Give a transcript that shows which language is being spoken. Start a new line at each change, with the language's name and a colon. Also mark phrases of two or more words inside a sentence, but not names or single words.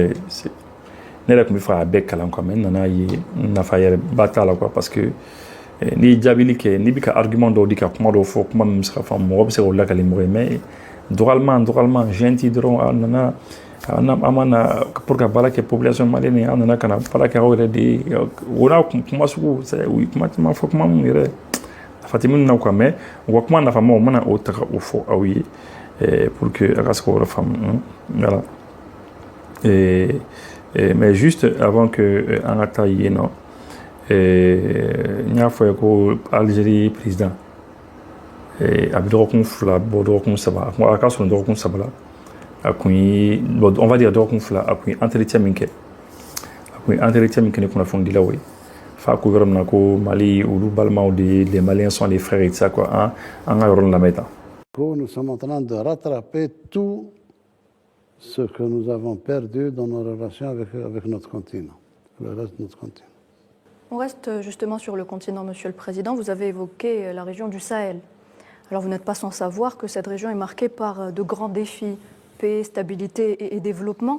Bambara: yɛrɛ tun bɛ fɛ a bɛɛ kalan
French: quoi mais
Bambara: n nana ye nafa yɛrɛ ba t'a la
French: quoi parce que
Bambara: n'i ye jaabili kɛ n'i bɛ ka argument dɔw di ka kuma dɔw fɔ kuma min bɛ se ka faamu mɔgɔ bɛ se k'o lakali mɔgɔ ye mais dɔgɔyalima gɛnti dɔrɔn a nana an ma na pour ka baara kɛ
French: population malienne
Bambara: ye an nana ka na baara kɛ aw yɛrɛ de ye o n'a kuma sugu u ye kuma caman fɔ kuma minnu yɛrɛ nafa tɛ minnu na
French: quoi mais
Bambara: u ka kuma nafama u mana o ta ka o fɔ aw ye
French: pour que
Bambara: a ka se k'o yɛrɛ faamu voilà
French: mais juste avant que
Bambara: an ka taa yen nɔ n y'a fɔ ye ko Algérie président a bɛ dɔgɔkun 2 bɔ dɔgɔkun 3 a ka sɔrɔ dɔgɔkun 3 la a kun ye
French: on va dire
Bambara: dɔgɔkun 2 a kun ye entretien min kɛ ni kunnafonidilaw ye f'a ko yɔrɔ min na ko Mali olu balimaw de ye
French: les Maliens sont les frères et tout ça quoi
Bambara: an ka yɔrɔ lamɛn tan.
French: Nous sommes en train de rattraper tout ce que nous avons perdu dans nos relations avec notre continent, le reste de notre continent. On reste justement sur le continent, Monsieur le Président. Vous avez évoqué la région du Sahel. Alors vous n'êtes pas sans savoir que cette région est marquée par de grands défis, paix, stabilité et développement.